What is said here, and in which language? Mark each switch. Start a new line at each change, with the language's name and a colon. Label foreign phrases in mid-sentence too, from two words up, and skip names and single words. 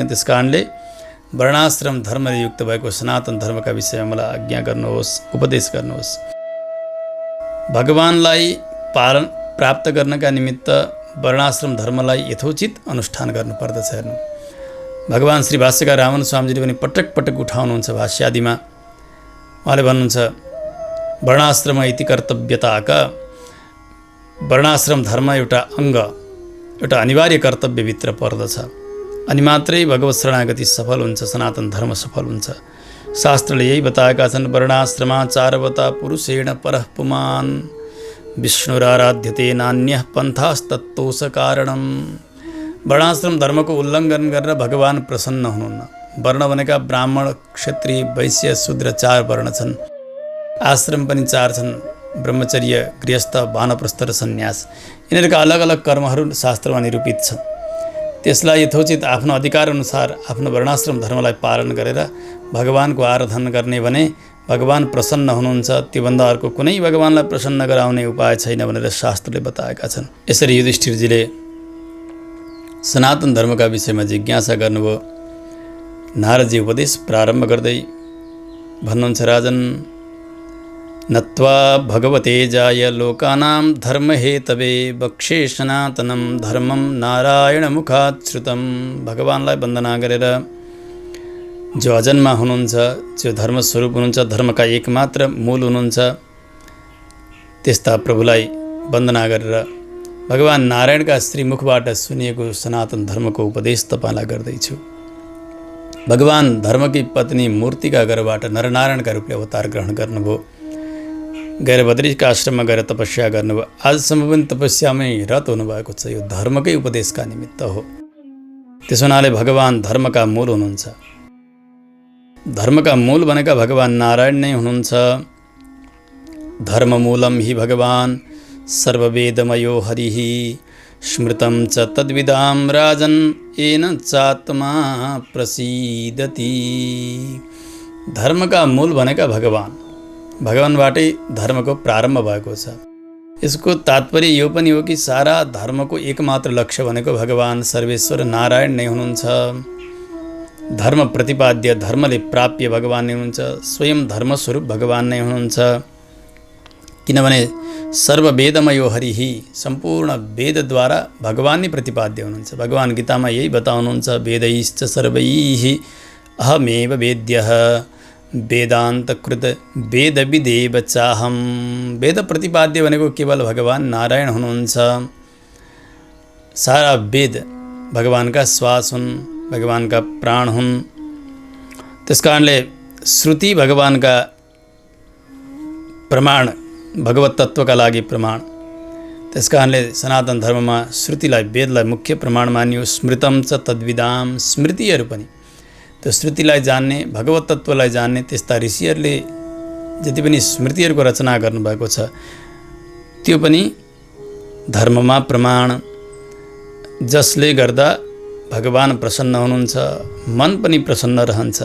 Nepali: त्यस कारणले वर्णाश्रम धर्मले युक्त भएको सनातन धर्मका विषयमा मलाई आज्ञा गर्नुहोस्, उपदेश गर्नुहोस्। भगवानलाई प्राप्त गर्नका निमित्त वर्णाश्रम धर्मलाई यथोचित अनुष्ठान गर्नुपर्दछ। हेर्नु, भगवान श्री भाष्यकार रामन स्वामीजीले पनि पटक पटक उठाउनुहुन्छ भाष्यादिमा। उहाँले भन्नुहुन्छ
Sanskrit: वर्णाश्रम इति कर्तव्यताका,
Nepali: वर्णाश्रम धर्म एउटा अङ्ग, एउटा अनिवार्य कर्तव्यभित्र पर्दछ। अनि मात्रै भगवत शरणागति सफल हुन्छ, सनातन धर्म सफल हुन्छ। शास्त्रले यही बताएका छन्,
Sanskrit: वर्णाश्रमाचारवता पुरुषेण परः पुमान् विष्णुराराध्यते नान्यः पन्थास्तत्तोष कारणम्।
Nepali: वर्णाश्रम धर्मको उल्लङ्घन गरेर भगवान प्रसन्न हुनुहुन्न। वर्ण भनेका ब्राह्मण, क्षत्रिय, वैश्य, शूद्र 4 वर्ण छन्। आश्रम पनि 4 छन्, ब्रह्मचर्य, गृहस्थ, वानप्रस्थ र सन्यास। यिनीहरूका अलग अलग कर्महरू शास्त्रमा निरूपित छन्। त्यसलाई यथोचित आफ्नो अधिकार अनुसार आफ्नो वर्णाश्रम धर्मलाई पालन गरेर भगवानको आराधना गर्ने भने भगवान प्रसन्न हुनुहुन्छ। त्योभन्दा अर्को कुनै भगवानलाई प्रसन्न गराउने उपाय छैन भनेर शास्त्रले बताएका छन्। यसरी युधिष्ठिरजीले सनातन धर्मका विषयमा जिज्ञासा गर्नुभयो। नारदजी उपदेश प्रारम्भ गर्दै भन्नुहुन्छ,
Sanskrit: राजन नत्वा भगवते जाय लोकानां धर्महेतवे वक्षे सनातनं धर्मं नारायण मुखात् श्रुतं।
Nepali: भगवानलाई वन्दना गरेर जो अजन्मा हुनुहुन्छ, जो धर्मस्वरूप हुनुहुन्छ, धर्मका एकमात्र मूल हुनुहुन्छ, त्यस्ता प्रभुलाई वन्दना गरेर भगवान नारायणका श्रीमुखबाट सुनिएको सनातन धर्मको उपदेश तपाईँलाई गर्दैछु। भगवान धर्मकी पत्नी मूर्तिका गर्भबाट नरनारायणका रूपले अवतार ग्रहण गर्नुभयो। गएर बद्रीका आश्रममा गएर तपस्या गर्नुभयो। आजसम्म पनि तपस्यामै रत हुनुभएको छ। यो धर्मकै उपदेशका निमित्त हो। त्यसो हुनाले भगवान धर्मका मूल हुनुहुन्छ। धर्मका मूल भनेका भगवान नारायण नै हुनुहुन्छ।
Sanskrit: धर्ममूलं हि भगवान सर्ववेदमयो हरिः स्मृतं च तद्विदां राजन् येन चात्मा प्रसीदति।
Nepali: धर्मका मूल भनेका भगवान, भगवानबाटै धर्मको प्रारम्भ भएको छ। यसको तात्पर्य यो पनि हो कि सारा धर्मको एकमात्र लक्ष्य भनेको भगवान सर्वेश्वर नारायण नै हुनुहुन्छ। धर्म प्रतिपाद्य, धर्मले प्राप्य भगवान नै हुनुहुन्छ। स्वयं धर्मस्वरूप भगवान नै हुनुहुन्छ। किनभने
Sanskrit: सर्ववेदमयो हरिः,
Nepali: सम्पूर्ण वेदद्वारा भगवान नै प्रतिपाद्य हुनुहुन्छ। भगवान गीतामा यही बताउनुहुन्छ,
Sanskrit: वेदैश्च सर्वैः अहमेव वेद्यः वेदान्तकृत वेदविदेव चाहम।
Nepali: वेद प्रतिपाद्य भनेको केवल भगवान नारायण हुनुहुन्छ। सारा वेद भगवानका श्वास हुन्, भगवानका प्राण हुन्। त्यसकारणले श्रुति भगवानका प्रमाण, भगवत तत्त्वका लागि प्रमाण। त्यसकारणले सनातन धर्ममा श्रुतिलाई, वेदलाई मुख्य प्रमाण मानियो।
Sanskrit: स्मृतं च तद्विदां,
Nepali: स्मृतिहरू पनि त्यो श्रुतिलाई जान्ने, भगवत तत्त्वलाई जान्ने त्यस्ता ऋषिहरूले जति पनि स्मृतिहरूको रचना गर्नुभएको छ त्यो पनि धर्ममा प्रमाण, जसले गर्दा भगवान प्रसन्न हुनुहुन्छ, मन पनि प्रसन्न रहन्छ।